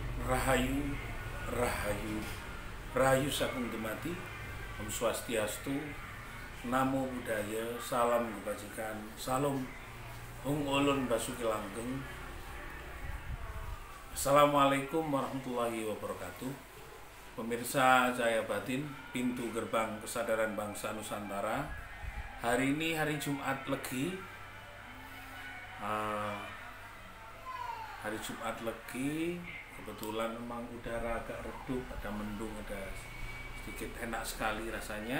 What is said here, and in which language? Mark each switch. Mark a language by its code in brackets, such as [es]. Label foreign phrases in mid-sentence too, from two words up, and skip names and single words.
[jv] Rahayu, Rahayu, Rahayu saking dumadi, [ban] Om Swastiastu, [pi] Namo Buddhaya, [id] Salam Kebajikan, [jv] Salam Hung Ulun Basuki Langgeng. [ar] السلام عليكم ورحمة الله وبركاته. [id] Pemirsa Cahaya Batin, pintu gerbang kesadaran bangsa Nusantara. Hari ini hari Jumat Legi. Hari Jumat Legi, kebetulan memang udara agak redup, ada mendung, ada sedikit enak sekali rasanya.